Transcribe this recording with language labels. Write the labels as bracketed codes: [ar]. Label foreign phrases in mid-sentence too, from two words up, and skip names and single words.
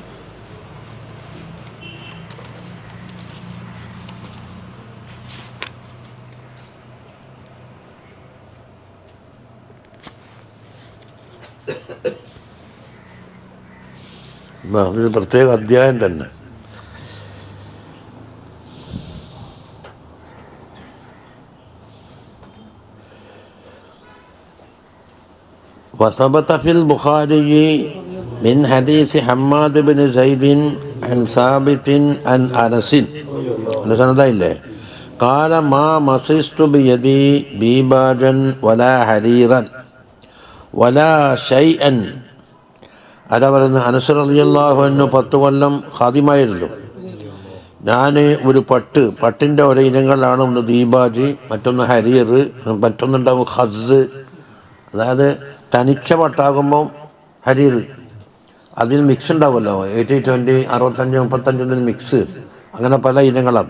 [ml] അതൊരു പ്രത്യേക അധ്യായം തന്നെ. [ar] وثبت في البخاري من حديث حماد بن زيد عن ثابت عن أنس قال ما مسست بيدي ديباجا ولا حريرا ولا شيئا. [ml] അതാ പറയുന്നത്, അനസ് [ar] رضي الله عنه [ml] 10 കൊല്ലം ഖാദിമായിരുന്നു. ഞാൻ ഒരു പട്ടിൻ്റെ ഓരോ ഇനങ്ങളാണ്. ഒന്ന് ദീബാജ്, മറ്റൊന്ന് ഹരീർ, മറ്റൊന്നുണ്ടാവും ഖസ്. അതായത് തനിച്ച പട്ടാകുമ്പോൾ ഹരീർ, അതിൽ മിക്സ് ഉണ്ടാവുമല്ലോ, 80-20, 65-35 മിക്സ്, അങ്ങനെ പല ഇനങ്ങളാണ്.